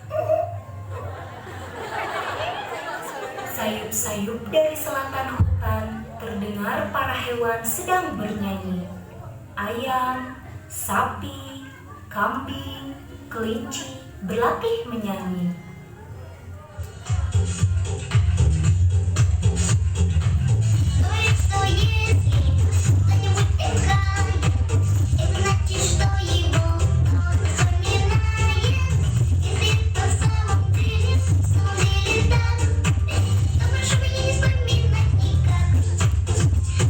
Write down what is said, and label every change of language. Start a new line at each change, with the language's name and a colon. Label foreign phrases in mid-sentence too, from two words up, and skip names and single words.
Indonesian: Sayup-sayup dari selatan hutan terdengar para hewan sedang bernyanyi. Ayam, sapi, kambing, kelinci berlatih menyanyi.
Russian: Говорит, что если кто-нибудь играет, это значит, что его он вспоминает. Если это в самом деле так, то прошу меня не вспоминать никак.